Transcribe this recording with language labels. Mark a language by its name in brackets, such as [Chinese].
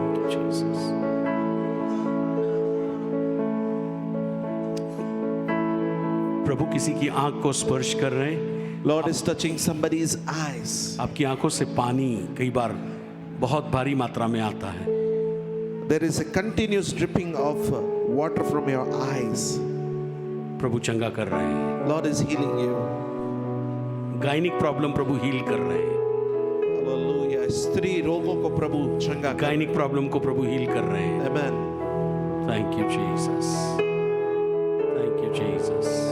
[English] Jesus. [Hindi] प्रभु किसी की आंख को स्पर्श कर रहे हैं। [English] Lord is touching somebody's eyes. [Hindi] आपकी आंखों से पानी कई बार बहुत भारी मात्रा में आता है। [English] There is a continuous dripping of water from your eyes. [Hindi] प्रभु चंगा कर रहे हैं। [English] Lord is healing you. [Hindi] Gynaec problem Prabhu heal कर रहे हैं। [English] Hallelujah. [Hindi] स्त्री रोगों को प्रभु चंगा कर। गायनिक प्रॉब्लम को प्रभु हील कर रहे हैं। [English] Amen. Thank you Jesus, thank you Jesus.